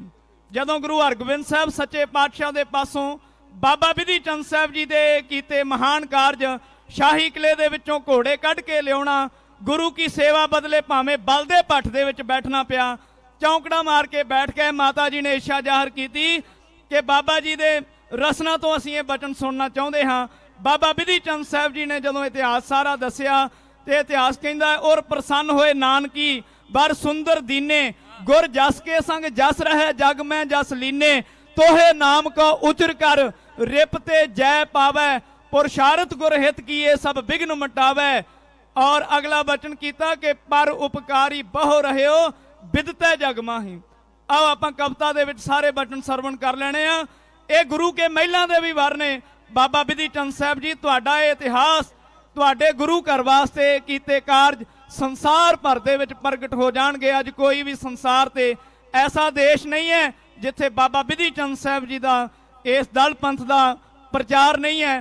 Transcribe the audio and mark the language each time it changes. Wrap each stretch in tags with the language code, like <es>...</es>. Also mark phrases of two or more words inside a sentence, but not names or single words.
<pa>ਜਦੋਂ ਗੁਰੂ ਹਰਗੋਬਿੰਦ ਸਾਹਬ ਸੱਚੇ ਪਾਤਸ਼ਾਹ ਦੇ ਪਾਸੋਂ ਬਾਬਾ ਬਿਧੀ ਚੰਦ ਸਾਹਬ ਜੀ ਦੇ ਕੀਤੇ ਮਹਾਨ ਕਾਰਜ ਸ਼ਾਹੀ ਕਿਲ੍ਹੇ ਦੇ ਵਿਚੋਂ ਘੋੜੇ ਕੱਢ ਕੇ ਲਿਆਉਣਾ, ਗੁਰੂ ਕੀ ਸੇਵਾ ਬਦਲੇ ਭਾਵੇਂ ਬਲ ਦੇ ਭੱਠ ਦੇ ਵਿਚ ਬੈਠਣਾ ਪਿਆ। ਚੌਂਕੜਾ ਮਾਰ ਕੇ ਬੈਠ ਕੇ ਮਾਤਾ ਜੀ ਨੇ ਇੱਛਾ ਜ਼ਾਹਿਰ ਕੀ ਕਿ ਬਾਬਾ ਜੀ ਦੇ ਰਸਨਾ ਤੋਂ ਅਸੀਂ ਇਹ ਬਚਨ ਸੁਣਨਾ ਚਾਹੁੰਦੇ ਹਾਂ। ਬਾਬਾ ਬਿਧੀ ਚੰਦ ਸਾਹਬ ਜੀ ਨੇ ਜਦੋਂ ਇਤਿਹਾਸ ਸਾਰਾ ਦੱਸਿਆ ਤੇ ਇਤਿਹਾਸ ਕਹਿੰਦਾ</pa> <bra>और प्रसन्न होए नानकी बर सुंदर दीने, गुर जस के संग जस रहे जग में जस लीने, तोहे नाम को उचर कर रिपते जय पावै, पुरुषार्थ गुर हित किए सब विघ्न मिटावै।</bra> <pa>ਔਰ ਅਗਲਾ ਵਚਨ ਕਿਆ ਕਿ</pa> <bra>पर उपकारी बहु रहे हो बिदते जग माही।</bra> <pa>ਆਓ ਆਪਾਂ ਕਵਿਤਾ ਦੇ ਵਿਚ ਸਾਰੇ ਵਚਨ ਸਰਵਣ ਕਰ ਲੈਣੇ ਆ। ਇਹ ਗੁਰੂ ਕੇ ਮਹਿਲਾ ਦੇ ਭੀ ਵਾਰ ਨੇ। ਬਾਬਾ ਬਿਧੀ ਚੰਦ ਸਾਹਬ ਜੀ ਤੁਹਾਡਾ ਇਤਿਹਾਸ ਤੁਹਾਡੇ ਗੁਰੂ ਘਰ ਵਾਸਤੇ ਕੀਤੇ ਕਾਰਜ ਸੰਸਾਰ ਭਰ ਦੇ ਵਿਚ ਪ੍ਰਗਟ ਹੋ ਜਾਣਗੇ। ਅੱਜ ਕੋਈ ਭੀ ਸੰਸਾਰ ਤੇ ਐਸਾ ਦੇਸ਼ ਨਹੀਂ ਹੈ ਜਿੱਥੇ ਬਾਬਾ ਬਿਧੀ ਚੰਦ ਸਾਹਬ ਜੀ ਦਾ ਇਸ ਦਲ ਪੰਥ ਦਾ ਪ੍ਰਚਾਰ ਨਹੀਂ ਹੈ।</pa>